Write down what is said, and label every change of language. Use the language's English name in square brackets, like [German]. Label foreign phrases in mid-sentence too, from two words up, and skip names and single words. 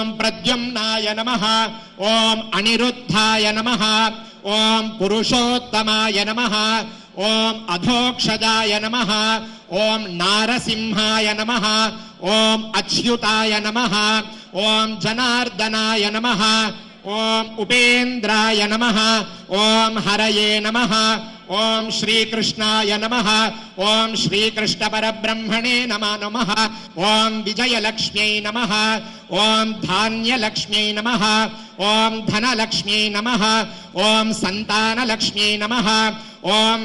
[Sanskrit] प्रद्युम्नाय नमः ओम अनिरुद्धाय नमः ओम पुरुषोत्तमाय नमः ओम अधोक्षजाय नमः ओम नारसिंहाय नमः ओम अच्युताय नमः ओम जनार्दनाय नमः ఓం ఉపేంద్రాయ నమః ఓం హరయే నమః ఓం శ్రీకృష్ణాయ నమః ఓం శ్రీకృష్ణ పరబ్రహ్మణే నమః ఓం విజయలక్ష్మ్యై నమః ఓం ధాన్యలక్ష్మ్యై నమః ఓం ధనలక్ష్మ్యై నమః ఓం సంతానలక్ష్మ్యై నమః ఓం